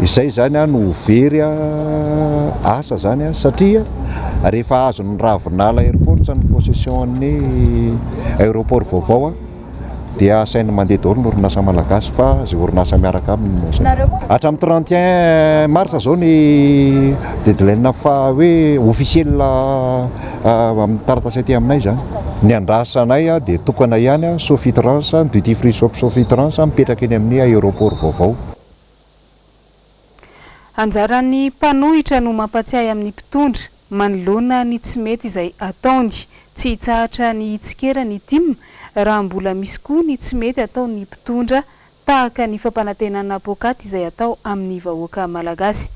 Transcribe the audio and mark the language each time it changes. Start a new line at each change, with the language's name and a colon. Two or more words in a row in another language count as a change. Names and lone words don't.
Malagasy: izay zany a no very asa zany a satria rehefa azony Ravinala aéroport ny possession-ny aéroport vaovao a dia sainy mandeha daholo ny orinasa malagasy fa zay orinasa miaraka aminy hatramin'ny 31 mars zao ny deadline fa hoe officiel amin'ny taratasy aty aminay zany ny andrasanay a dia tokana ihany a Sofitrans
English: duty free shop
Malagasy: Sofitrans mipetraka eny amin'ny aéroport vaovao. Anjaran'ny mpanohitra no mampatsiahy amin'ny mpitondra manoloana ny tsy mety izay ataony, tsy hitsahatra ny tsikerany tim raha mbola misy koa ny tsy mety atao ny mpitondra tahaka ny fampanantenana pôkaty izay atao amin'ny vahoaka malagasy.